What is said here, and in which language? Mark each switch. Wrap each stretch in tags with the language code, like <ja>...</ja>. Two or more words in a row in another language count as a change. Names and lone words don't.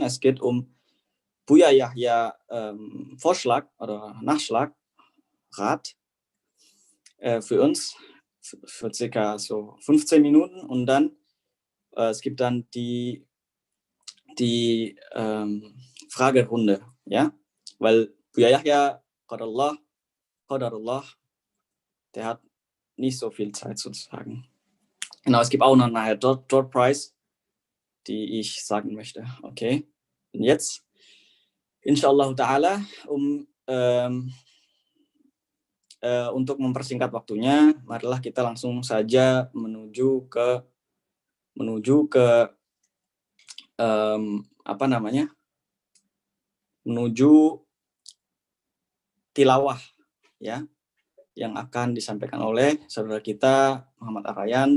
<de>Es geht um Buya Yahya Vorschlag oder Nachschlag, Rat für uns für circa so 15 Minuten und dann es gibt dann die Fragerunde, ja, weil Buya Yahya Qadarullah, der hat nicht so viel Zeit sozusagen. Genau, es gibt auch noch nachher</de> <en>Door Prize,</en> <de>die ich sagen möchte. Okay, und jetzt,</de> <ar>إن شاء الله تعالى,</ar> <id>untuk mempersingkat waktunya, marilah kita langsung saja menuju ke menuju tilawah, ya, yang akan disampaikan oleh saudara kita Muhammad Arayan.</id>